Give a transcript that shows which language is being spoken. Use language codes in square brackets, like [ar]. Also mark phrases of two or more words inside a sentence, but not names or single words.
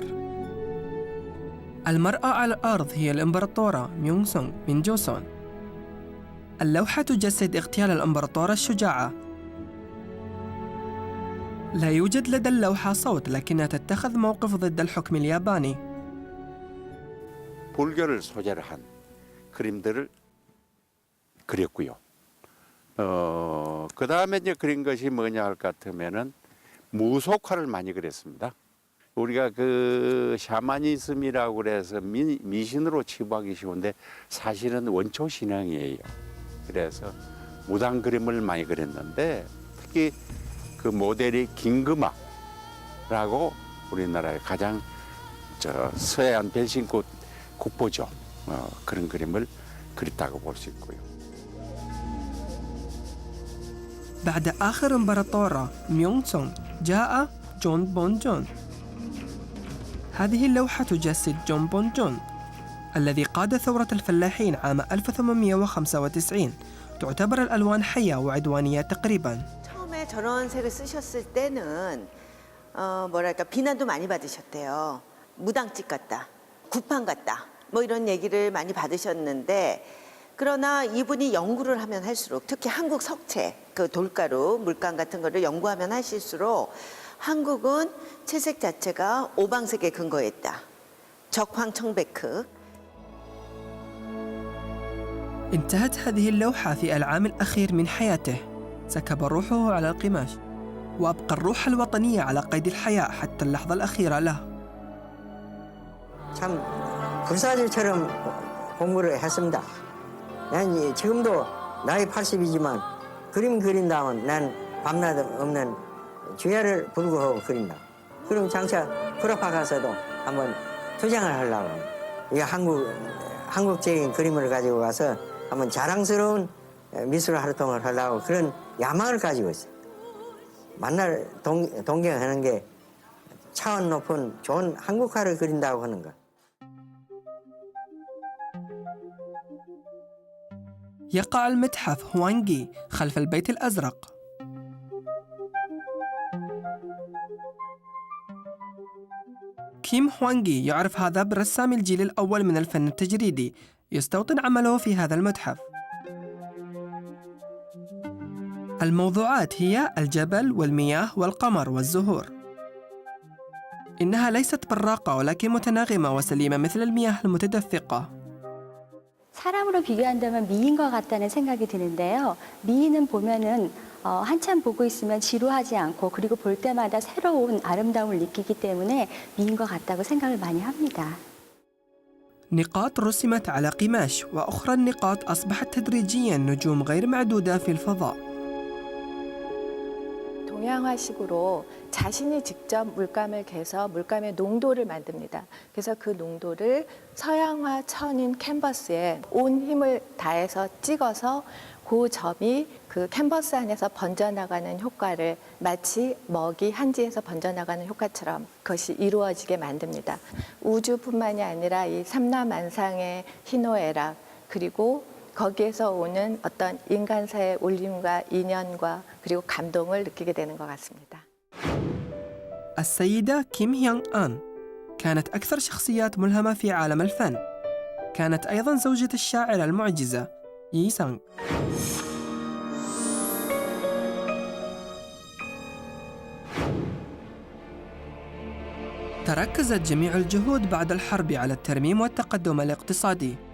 [ar] المرأة على الأرض هي الإمبراطورة ميونغ سونغ من 조선. اللوحة تجسد اغتيال الإمبراطورة الشجاعة. لا يوجد لدى اللوحة صوت، لكنها تتخذ موقف ضد الحكم الياباني. [ko] 불교를 소재로 한 그림들을 그렸고요. 그 다음에 이제 그린 것이 뭐냐 할 것 같으면은 무속화를 많이 그렸습니다. 우리가 그 샤머니즘이라고 그래서 미신으로 치부하기 쉬운데 사실은 원초 신앙이에요. 그래서 무당 그림을 많이 그렸는데 특히 그 모델이 김금화라고 우리나라의 가장 서해안 벨신꽃 국보죠. 그런 그림을 그렸다고 볼 수 있고요. [ar] بعد آخر إمبراطورة ميونغ سونغ جاء جون بون جون. هذه اللوحة تجسد جون بون جون الذي قاد ثورة الفلاحين عام 1895. تعتبر الألوان حية وعدوانية تقريباً. [ko] 처음에 저런 색을 쓰셨을 때는 뭐랄까 비난도 많이 받으셨대요. 무당집 같다, 구판 같다, 뭐 이런 얘기를 많이 받으셨는데 그러나 이분이 연구를 하면 할수록 특히 한국 석채, 그 돌가루, 물감 같은 거를 연구하면 하실수록 한국은 채색 자체가 오방색에 근거했다. 적황청백흑. [ar] انتهت هذه اللوحة في العام الأخير من حياته. سكب روحه على القماش وأبقى الروح الوطنية على قيد الحياة حتى اللحظة الأخيرة له. [ko] 참 불사질처럼 공부를 했습니다. 난 지금도 나이 80이지만 그림 그린다면 난 밤낮 없는 주야를 불구하고 그린다. 그럼 장차 프라하 가서도 한번 투쟁을 하려고. 이 한국적인 그림을 가지고 가서 한번 자랑스러운 미술 활동을 하려고 그런 야망을 가지고 있어요. 만날 동경하는 게 차원 높은 좋은 한국화를 그린다고 하는 것. [ar] يقع المتحف هوانغي خلف البيت الأزرق. كيم هوانغي يعرف هذا برسام الجيل الأول من الفن التجريدي، يستوطن عمله في هذا المتحف. الموضوعات هي الجبل والمياه والقمر والزهور. إنها ليست براقة ولكن متناغمة وسليمة مثل المياه المتدفقة. [ko] 사람으로 비교한다면 미인 것 같다는 생각이 드는데요. 미인은 보면은 한참 보고 있으면 지루하지 않고 그리고 볼 때마다 새로운 아름다움을 느끼기 때문에 미인 것 같다고 생각을 많이 합니다. [ar] نقاط رسمت على قماش وأخرى النقاط أصبحت تدريجياً نجوم غير معدودة في الفضاء. [ko] 동양화식으로 자신이 직접 물감을 개서 물감의 농도를 만듭니다. 그래서 그 농도를 서양화 천인 캔버스에 온 힘을 다해서 찍어서 그 점이 그 캔버스 안에서 번져나가는 효과를 마치 먹이 한지에서 번져나가는 효과처럼 그것이 이루어지게 만듭니다. 우주뿐만이 아니라 이 삼라만상의 희노애락 그리고 거기에서 오는 어떤 인간사의 울림과 인연과 그리고 감동을 느끼게 되는 것 같습니다. [ar] السيدة كيم هيونغ آن كانت أكثر شخصيات ملهمة في عالم الفن. كانت أيضاً زوجة الشاعرة المعجزة يي سانغ. تركزت جميع الجهود بعد الحرب على الترميم والتقدم الاقتصادي.